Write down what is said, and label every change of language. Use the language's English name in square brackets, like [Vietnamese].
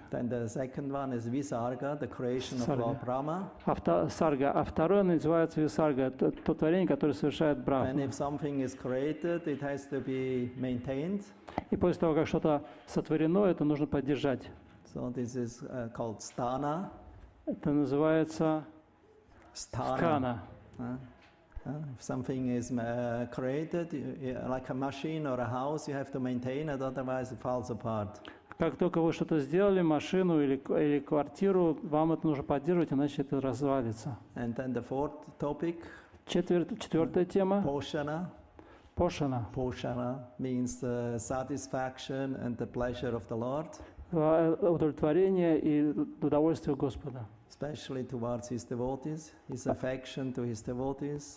[English] Then the second one is Visarga, the creation of Lord Brahma. [Russian] Сарга. А второе называется Висарга, это то творение, которое совершает [English] And [Russian] Брахма. [English] if something is created, it has to be maintained. [Russian] И после того, как что-то сотворено, это нужно поддержать. [English] So this is called Sthana. [Russian] Это называется Сthana. [English] If something is created, like a machine or a house, you have to maintain it, otherwise it falls apart. [Russian] Как только вы что-то сделали, машину или квартиру, вам это нужно поддерживать, иначе это развалится. [English] And then the fourth topic, [Russian] Четвертая тема. [English] Poshana. [Russian] Пошана. [English] Poshana means the satisfaction and the pleasure of the Lord. [Russian] Удовлетворение и удовольствие Господа. [English] especially towards his devotees, his affection to his devotees.